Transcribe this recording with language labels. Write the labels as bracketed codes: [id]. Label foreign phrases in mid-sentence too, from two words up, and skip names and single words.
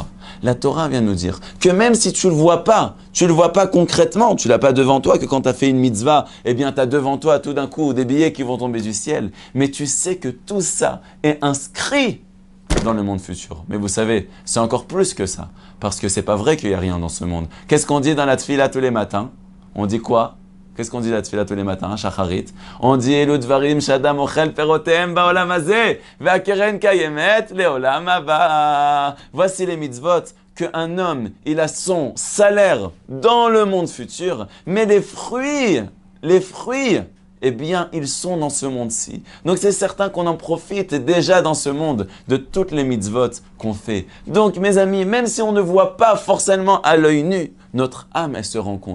[fr] La Torah vient nous dire que même si tu ne le vois pas concrètement, tu ne l'as pas devant toi, que quand tu as fait une mitzvah, eh bien, tu as devant toi tout d'un coup des billets qui vont tomber du ciel. Mais tu sais que tout ça est inscrit dans le monde futur. Mais vous savez, c'est encore plus que ça. Parce que c'est pas vrai qu'il n'y a rien dans ce monde. Qu'est-ce qu'on dit dans la tfila tous les matins? On dit quoi? Qu'est-ce qu'on dit dans la tfila tous les matins, Shacharit? [he] On dit אלו דברים שאדם אוכל פירותיהם בעולם הזה והקרן קיימת לעולם הבא. [fr] Voici les mitzvot qu'un homme, il a son salaire dans le monde futur, mais les fruits, eh bien, ils sont dans ce monde-ci. Donc, c'est certain qu'on en profite déjà dans ce monde de toutes les mitzvot qu'on fait. Donc, mes amis, même si on ne voit pas forcément à l'œil nu, notre âme, elle se rend compte.